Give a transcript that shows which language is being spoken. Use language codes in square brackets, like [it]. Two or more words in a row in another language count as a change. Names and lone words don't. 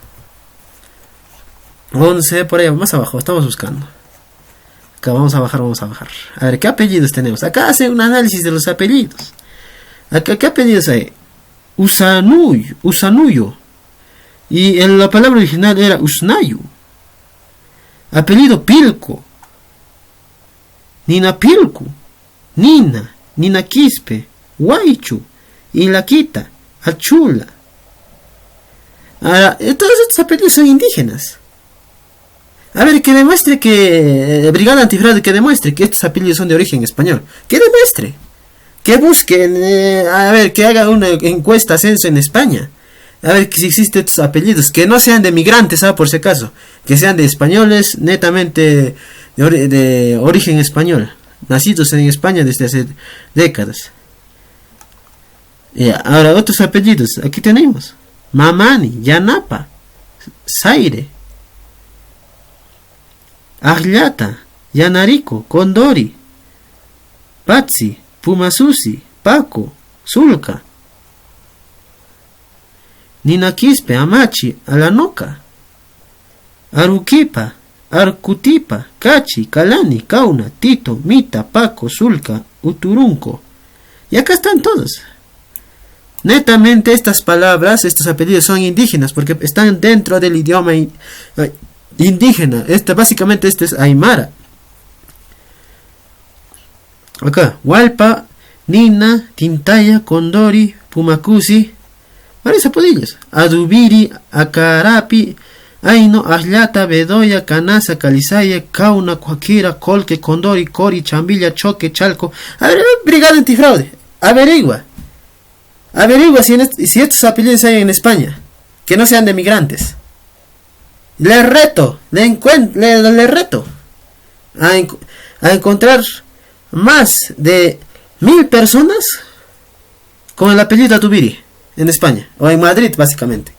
[es] 11, por ahí, más abajo, estamos buscando. Acá vamos a bajar. A ver, ¿qué apellidos tenemos? Acá hace un análisis de los apellidos. Acá, ¿qué apellidos hay? Usanuyo. Y la palabra original era Usnayu. Apellido Pilco. Nina Pilcu. Nina Quispe. Huaychu. Ilaquita. Achula. Ahora, todos estos apellidos son indígenas. A ver, que demuestre que... Brigada Antifraude, que demuestre que estos apellidos son de origen español. Que demuestre. Que busquen, a ver, que haga una encuesta censo en España. A ver si existen estos apellidos. Que no sean de migrantes, por si acaso. Que sean de españoles, netamente de origen español. Nacidos en España desde hace décadas. Ahora, otros apellidos. Aquí tenemos. Mamani, Yanapa, Zaire, Arllata, Yanarico, Condori, Patsi, Pumasusi, Paco, Zulca, Ninaquispe, Amachi, Alanoca, Aruquipa, Arcutipa, Cachi, Calani, Cauna, Tito, Mita, Paco, Zulca, Uturunco. Y acá están todos. Netamente estas palabras, estos apellidos son indígenas porque están dentro del idioma indígena. Básicamente este es aymara. Acá, Hualpa, Nina, Tintaya, Condori, Pumacusi, varios apellidos. Adubiri, Acarapi, Aino, Arllata, Bedoya, Canasa, Calizaya, Cauna, Coaquira, Colque, Condori, Cori, Chambilla, Choque, Chalco. A ver, Brigada Antifraude, averigua si estos apellidos hay en España, que no sean de migrantes. Le reto a encontrar más de 1000 personas con el apellido Adubiri en España, o en Madrid básicamente.